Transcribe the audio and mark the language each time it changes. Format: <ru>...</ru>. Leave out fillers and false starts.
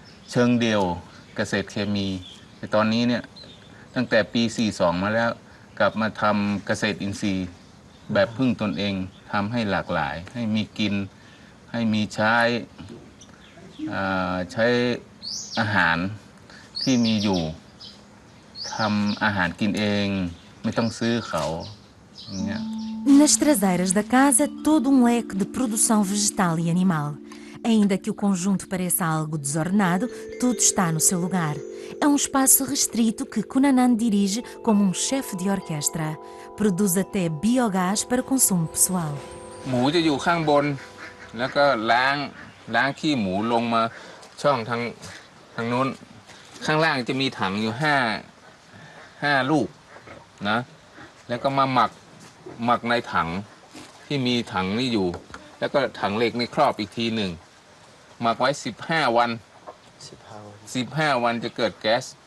<th>เชิงเดียวเกษตรเคมีแต่ตอนนี้เนี่ยตั้งแต่ปี 42 มาแล้วกลับมาทำเกษตรอินทรีย์แบบพึ่งตนเองทำให้หลากหลายให้มีกินให้มีใช้อาหารที่มีอยู่ทำอาหารกินเองไม่ต้องซื้อเขาอย่างเงี้ย</th> <pt>Nas traseiras da casa, todo um leque de produção vegetal e animal. Ainda que o conjunto pareça algo desordenado, tudo está no seu lugar. É um espaço restrito que Cunanan dirige como um chefe de orquestra. Produz até biogás para consumo pessoal.</pt> <th>หมูจะอยู่ข้างบนแล้วก็ล้างขี้หมูลงมาช่องทางนู้นข้างล่างจะมีถังอยู่5ลูกนะแล้วก็มาหมักในถังที่มีถังนี่อยู่แล้วก็ถังเหล็กนี่ครอบอีกทีหนึ่งหมักไว้15 วัน15 วันจะเกิดแก๊ส</th>